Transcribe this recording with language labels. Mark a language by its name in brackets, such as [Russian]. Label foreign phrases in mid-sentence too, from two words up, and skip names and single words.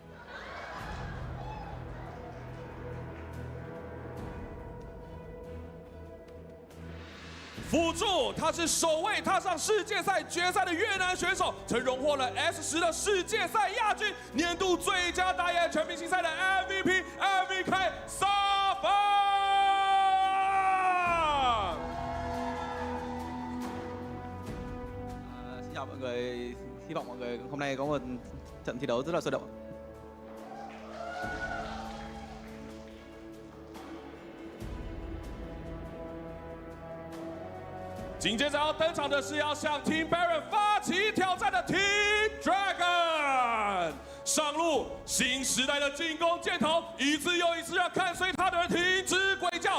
[Chinese] 辅助，他是首位踏上世界赛决赛的越南选手，曾荣获了 S10的世界赛亚军，年度最佳打野全明星赛的 MVP MVK 沙凡。 [Vietnamese] Xin chào mọi người, hy vọng mọi người hôm nay có một trận thi đấu rất là sôi động. [Chinese] 紧接着要登场的是要向 Team Baron 发起挑战的 Team Dragon。上路新时代的进攻箭头，一次又一次让看随他的人停止鬼叫。